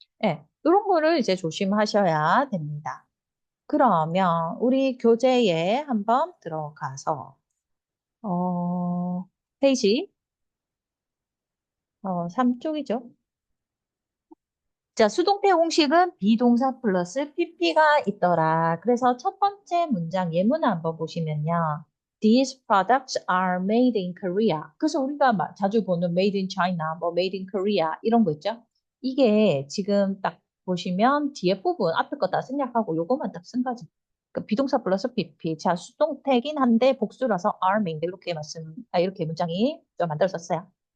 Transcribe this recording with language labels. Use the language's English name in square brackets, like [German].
[Korean] 예, 이런 거를 이제 조심하셔야 됩니다. 그러면 우리 교재에 한번 들어가서, 페이지, 3쪽이죠. 자, 수동태 공식은 비동사 플러스 PP가 있더라. 그래서 첫 번째 문장 예문 한번 보시면요. [English] These products are made in Korea. [Korean] 그래서 우리가 자주 보는 made in China, 뭐 made in Korea 이런 거 있죠. 이게 지금 딱 보시면 뒤에 부분 앞에 거 다 생략하고 요거만 딱 쓴 거지. 그 비동사 플러스 PP. 자, 수동태긴 한데 복수라서 are made 이렇게 문장이 좀 만들어졌어요.